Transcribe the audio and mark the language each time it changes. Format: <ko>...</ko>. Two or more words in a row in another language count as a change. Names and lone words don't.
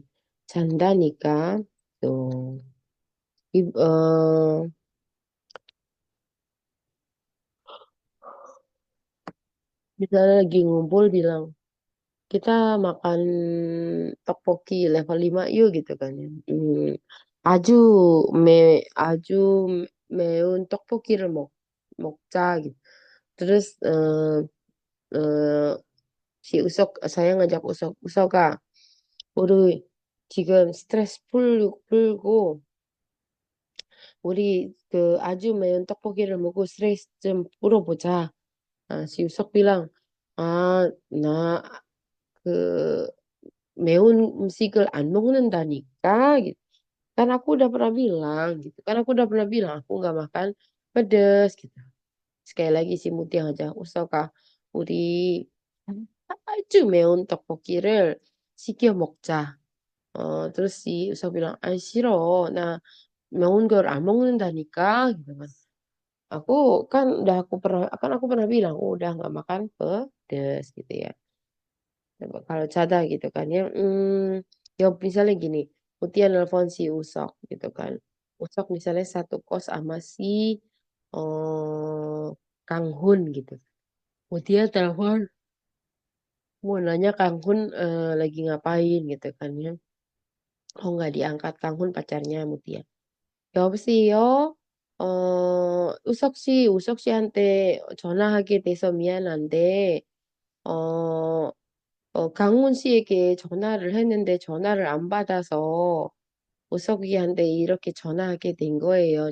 <id>Canda nikah. Tuh. Misalnya lagi ngumpul bilang, kita makan tteokbokki level 5 yuk gitu kan ya.</id> <ko>아주, 매, 아주 매운 떡볶이를 먹자 gitu.</ko> <id>Terus saya ngajak</id> <ko>usok아, 우리 지금 스트레스 풀고, 우리 그 아주 매운 떡볶이를 먹고 스트레스 좀 풀어보자.</ko> <id>si usok bilang,</id> <ko>나 그 매운 음식을 안 먹는다니까.</ko> <id>Gitu. Kan aku udah pernah bilang gitu. Kan aku udah pernah bilang aku nggak makan pedas gitu. Sekali lagi si Muti ngajak</id> <ko>usok아, 우리 아주 매운 떡볶이를 시켜 먹자.</ko> <id>terus si Usop bilang,</id> <ko>싫어. 나 매운 걸 안 먹는다니까.</ko> <id>Gitu kan. Aku pernah bilang, udah nggak makan pedes gitu ya. Coba kalau cadar gitu kan ya, ya misalnya gini, Mutia nelpon si Usok gitu kan. Usok misalnya satu kos sama si Kang Hun gitu. Mutia telepon, mau nanya Kang Hun lagi ngapain gitu kan ya. Oh nggak diangkat, Kang Hun pacarnya Mutia.</id> <ko>여보세요? 우석 씨한테 전화하게 돼서 미안한데, 어, 강훈 씨에게 전화를 했는데 전화를 안 받아서 우석이한테 이렇게 전화하게 된 거예요.</ko>